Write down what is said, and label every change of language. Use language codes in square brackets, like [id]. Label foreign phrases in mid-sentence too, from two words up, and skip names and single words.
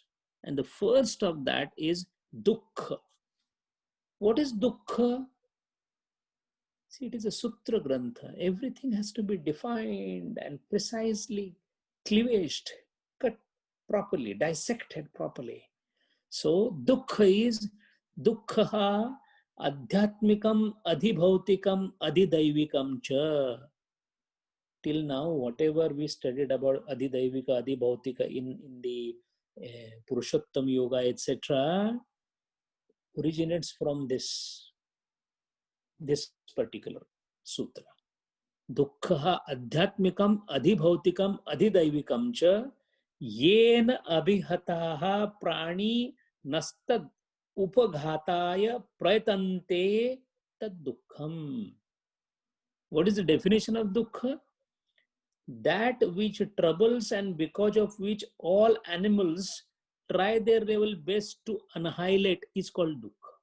[en] And the first of that is dukkha. What is dukkha? See, it is a [sa] सूत्र ग्रन्थ. [en] Everything has to be defined and precisely cleavaged, cut properly, dissected properly. So, [sa] dukkha is दुःख आध्यात्मिकम्, आधिभौतिकम्, आधिदैविकम् च. [en] Till now, whatever we studied about [sa] आधिदैविक, आधिभौतिक [en] in the Purushottam Yoga, etc., originates from this particular sutra. [sa] दुःख आध्यात्मिकम्, आधिभौतिकम्, आधिदैविकम् च येन अभिहताः प्राणी नस्तद् उपघाताय प्रयतन्ते तद् दुःखम्. [en] What is the definition of dukkha? That which troubles and because of which all animals try their level best to annihilate is called dukkha.